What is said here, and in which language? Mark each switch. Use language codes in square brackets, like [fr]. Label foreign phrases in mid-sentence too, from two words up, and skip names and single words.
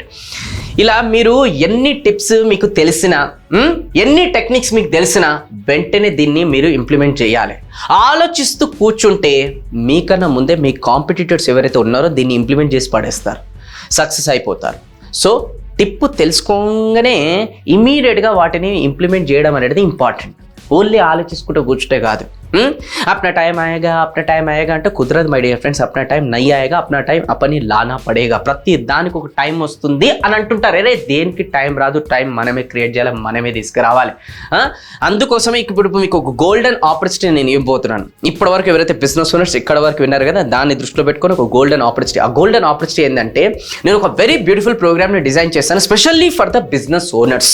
[te] ఇలా మీరు ఎన్ని టిప్స్ మీకు తెలిసినా, ఎన్ని టెక్నిక్స్ మీకు తెలిసినా వెంటనే దీన్ని మీరు ఇంప్లిమెంట్ చేయాలి. ఆలోచిస్తూ కూర్చుంటే మీకన్నా ముందే మీ కాంపిటీటర్స్ ఎవరైతే ఉన్నారో దీన్ని ఇంప్లిమెంట్ చేసి పడేస్తారు, సక్సెస్ అయిపోతారు. సో టిప్ తెలుసుకోగానే ఇమీడియట్గా వాటిని ఇంప్లిమెంట్ చేయడం అనేది ఇంపార్టెంట్. ఓన్లీ ఆలోచించుకుంటూ కూర్చుంటే కాదు. [hi] अपना टाइम आएगा [te] అంటే కుదరదు [en] my dear friends. [hi] अपना टाइम नहीं आएगा, अपना टाइम अपनी लाना पड़ेगा. [te] ప్రతి దానికి ఒక టైం వస్తుంది అని అంటుంటారు. అరే దేనికి టైం రాదు, టైం మనమే క్రియేట్ చేయాలి, మనమే తీసుకురావాలి. అందుకోసమే ఇప్పుడు మీకు ఒక [en] golden opportunity [te] నేను ఇవ్వబోతున్నాను. ఇప్పటి వరకు ఎవరైతే [en] business owners [te] ఇక్కడ వరకు విన్నారు కదా, దాన్ని దృష్టిలో పెట్టుకొని ఒక [en] golden opportunity. [te] ఆ [en] golden opportunity [te] ఏంటంటే నేను ఒక [en] very beautiful [te] ప్రోగ్రామ్ని డిజైన్ చేస్తాను [en] specially for the business owners.